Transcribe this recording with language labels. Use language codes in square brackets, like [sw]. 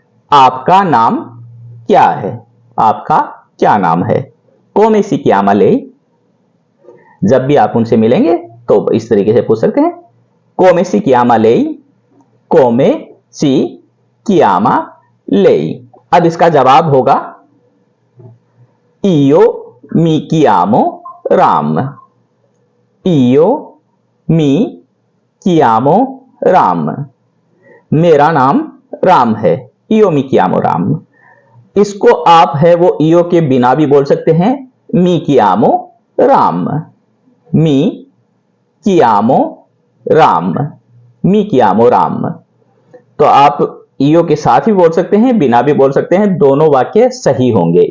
[hi] आपका नाम क्या है, आपका क्या नाम है, [it] come si chiama lei। [hi] जब भी आप उनसे मिलेंगे तो इस तरीके से पूछ सकते हैं, [it] come si chiama lei, [hi] come si chiama lei। अब इसका जवाब होगा [it] io mi chiamo Ram, io mi chiamo Ram, [hi] मेरा नाम राम है, [it] io mi chiamo Ram। [hi] इसको आप है वो io के बिना भी बोल सकते हैं, [it] mi chiamo Ram, मी chiamo राम, मी chiamo राम। [hi] तो आप ईओ के साथ भी बोल सकते हैं, बिना भी बोल सकते हैं, दोनों वाक्य सही होंगे।